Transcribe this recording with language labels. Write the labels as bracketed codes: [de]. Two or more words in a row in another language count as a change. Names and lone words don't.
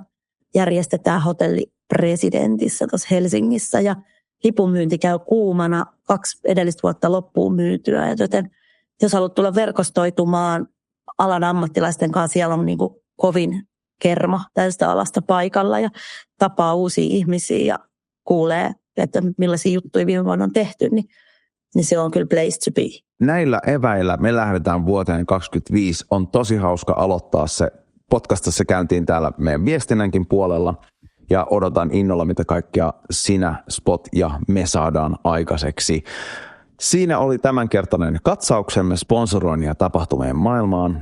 [fi] järjestetään Hotelli Presidentissä tuossa Helsingissä ja lipunmyynti käy kuumana 2 edellistä vuotta loppuun myytyä, joten jos haluat tulla verkostoitumaan alan ammattilaisten kanssa, siellä on niin kuin kovin kerma tästä alasta paikalla ja tapaa uusia ihmisiä ja kuulee, että millaisia juttuja viime vuonna on tehty, niin se on kyllä [en] place to be. [fi] Näillä eväillä me lähdetään vuoteen 2025. On tosi hauska aloittaa se. Podcastissa käyntiin täällä meidän viestinnänkin puolella ja odotan innolla, mitä kaikkea sinä, Spot ja me saadaan aikaiseksi. Siinä oli tämänkertainen katsauksemme sponsoroinnin ja tapahtumien maailmaan.